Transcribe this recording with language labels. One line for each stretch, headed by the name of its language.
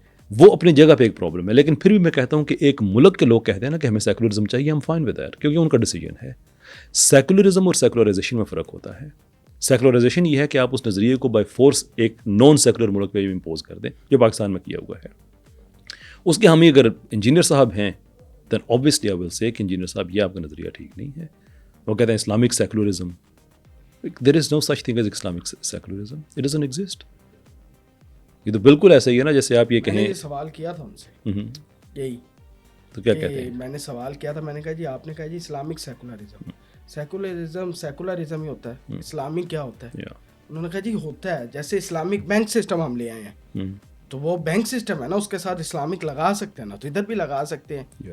Urdu: وہ اپنی جگہ پہ ایک پرابلم ہے, لیکن پھر بھی میں کہتا ہوں کہ ایک ملک کے لوگ کہتے ہیں نا کہ ہمیں سیکولرزم چاہیے, ہم
English: fine with that,
Urdu: کیونکہ ان کا ڈیسیجن ہے. سیکولرزم اور سیکولرائزیشن میں فرق ہوتا ہے. سیکولرائزیشن یہ ہے کہ آپ اس نظریے کو بائی فورس ایک نان سیکولر ملک پہ امپوز کر دیں, جو پاکستان میں کیا ہوا ہے. اس کے حامی اگر انجینئر صاحب ہیں, دین
English: obviously I will say
Urdu: کہ انجینئر صاحب یہ آپ کا نظریہ ٹھیک نہیں ہے. وہ کہتے ہیں Islamic secularism,
English: there is no such thing as Islamic secularism, it doesn't exist.
Urdu: یہ تو بالکل ایسا ہی ہے نا جیسے آپ یہ کہیں. میں نے سوال کیا تھا ان سے یہی, تو کیا کہتے ہیں, میں نے سوال کیا تھا, میں نے کہا جی آپ نے کہا جی اسلامک سیکولرزم, سیکولرزم ہی ہوتا ہے, اسلامک کیا ہوتا ہے؟ انہوں نے کہا جی ہوتا ہے جیسے اسلامک بینک سسٹم ہم لے آئے ہیں, تو وہ بینک سسٹم ہے نا, اس کے ساتھ اسلامک لگا سکتے ہیں نا, تو ادھر بھی لگا سکتے ہیں.